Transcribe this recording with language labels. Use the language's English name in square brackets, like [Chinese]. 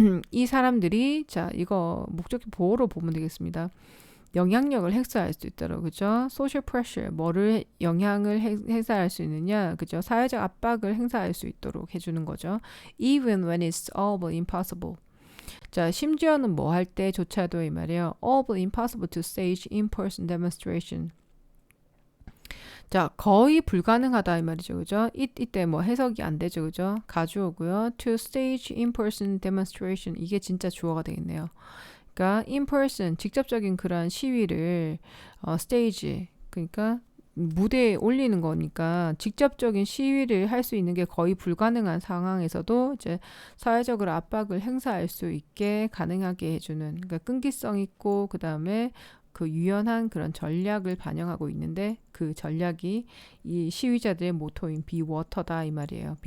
[Korean] 이 사람들이, 자, 이거 목적어 보호로 보면 되겠습니다. 영향력을 행사할 수 있도록, 그죠? [English] social pressure. [Korean] 뭐를 영향을 행사할 수 있느냐? 그죠? 사회적 압박을 행사할 수 있도록 해주는 거죠. [English] Even when it's all but impossible. [Korean] 자, 심지어는 뭐 할 때조차도 이 말이에요. [English] All but impossible to stage in-person demonstration. [Korean] 자, 거의 불가능하다 이 말이죠. 그죠? 이때 뭐 해석이 안 되죠. 그죠? 가주어고요. [English] To stage in-person demonstration. [Korean] 이게 진짜 주어가 되겠네요. 그러니까 in-person, 직접적인 그런 시위를 stage, 그러니까 무대에 올리는 거니까 직접적인 시위를 할 수 있는 게 거의 불가능한 상황에서도 이제 사회적으로 압박을 행사할 수 있게 가능하게 해주는 그러니까 끈기성 있고 그 다음에 그 유연한 그런 전략을 반영하고 있는데 그 전략이 이 시위자들의 모토인 be water다 이 말이에요.